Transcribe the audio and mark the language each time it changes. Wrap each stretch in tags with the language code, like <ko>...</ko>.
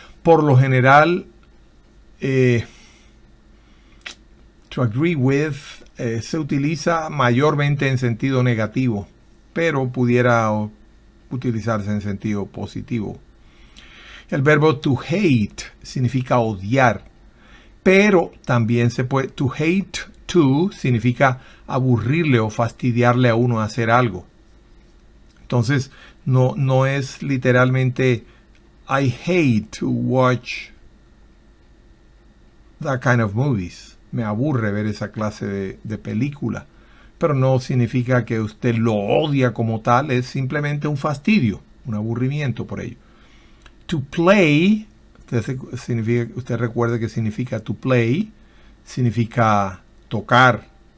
<es>Por lo general, to agree with se utiliza mayormente en sentido negativo, pero pudiera utilizarse en sentido positivo. El verbo to hate significa odiar, pero también se puede, to hate to significa aburrirle o fastidiarle a uno hacer algo. Entonces, no es literalmente</es> <en>I hate to watch that kind of movies.</en> <es>Me aburre ver esa clase de película. Pero no significa que usted lo odia como tal, es simplemente un fastidio, un aburrimiento por ello. To play, usted recuerda que significa to play, significa tocar.</es>